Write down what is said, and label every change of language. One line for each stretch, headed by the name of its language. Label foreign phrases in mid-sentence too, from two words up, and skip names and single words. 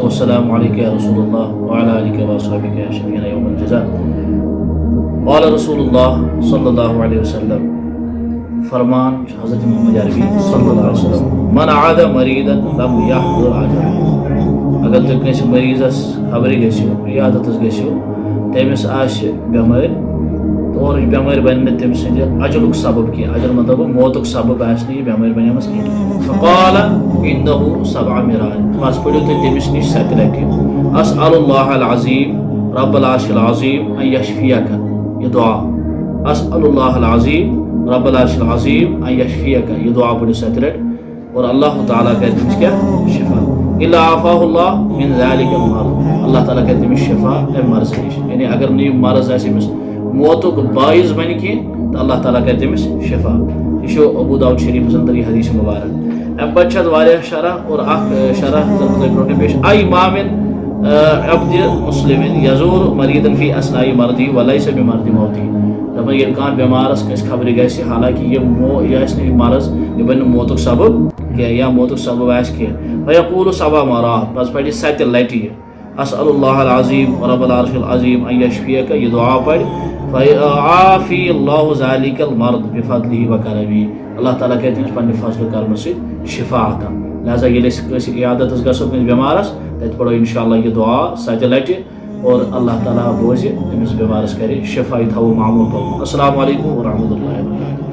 Arabic: والسلام عليك يا رسول الله وعلى آلك وأصحابك يا شفيعنا يوم الجزاء. قال رسول الله صلی اللہ علیہ وسلم،
Kashmiri: فرمان حضرت محمد عربی
Arabic: صلی اللہ علیہ وسلم، من عاد مریضا لم يحضر عجله.
Kashmiri: اگر تُہۍ کٲنٛسہِ مریضس خبرِ گٔژھِو، عیادتس گٔژھِو، تٔمِس آسہِ بٮ۪مٲرۍ اور یہِ بٮ۪مٲرۍ بنہِ نہٕ تٔمۍ سٕنٛدِ اجلُک سبب کینٛہہ، اجل مطلب موتُک سبب آسہِ نہٕ یہِ بٮ۪مٲرۍ بنیمٕژ کینٛہہ.
Arabic: فقال عنده 7 مرات،
Kashmiri: بس پٔرِو تُہۍ تٔمِس نِش 7 لٹہِ،
Arabic: اسأل الله العظيم رب العرش العظيم ان يشفيك،
Kashmiri: یہ دعا،
Arabic: اسأل الله العظيم رب العرش العظيم ان يشفيك،
Kashmiri: یہ دعا پٔرِو 7 لٹہِ اور اللہ تعالیٰ کرِ تٔمِس کیٛاہ؟ شفا.
Arabic: الا عافاه الله من ذلك المرض،
Kashmiri: اللہ تعالیٰ کرِ تٔمِس شفا امہِ مرضہٕ نِش. یعنی اگر نہٕ یہِ مرض آسہِ أمِس موتُک باعث بنہِ کینٛہہ تہٕ اللہ تعالیٰ کرِ تٔمِس شفا. یہ چھُ ابو داؤد شریفس اندر یہ حدیث مبارک. امہِ پتہٕ چھِ اتھ واریاہ شرح اور اکھ شرح کرٕ بہٕ تۄہہِ برونٛٹھٕے پیش.
Arabic: اي ما من عبد مسلم یزور مریضن فی اثناء مرضی وليس بمرض موتی.
Kashmiri: دپان ییٚلہِ کانٛہہ بٮ۪مارس کٲنٛسہِ خبرِ گژھِ، حالانکہِ یہِ آسہِ نہٕ یہِ مرض، یہِ بنہِ نہٕ موتُک سبب کینٛہہ یا موتُک سبب آسہِ کینٛہہ.
Arabic: فیقول 7 مرات،
Kashmiri: پتہٕ پرِ 7 لٹہِ یہِ
Arabic: اسأل الله العظيم رب العرش العظيم ان يشفيك،
Kashmiri: یہ دعا پڑِ.
Arabic: فيعافي الله ذلك المرض بفضله وكرمه،
Kashmiri: اللہ تعالیٰ کرِ تٔمِس پننہِ فضل کرمہٕ سۭتۍ شفا عطا. لہذا ییٚلہِ أسۍ کٲنٛسہِ عیادتس گژھو کٲنٛسہِ بٮ۪مارس، تتہِ پرو انشاءاللہ یہِ دعا 7 لٹہِ اور اللہ تعالیٰ بوزِ تٔمِس بٮ۪مارس کرِ شفا. یہِ تھاوو معموٗل پنُن.
Arabic: السلام علیکم ورحمۃ اللہ وبرکاتہ.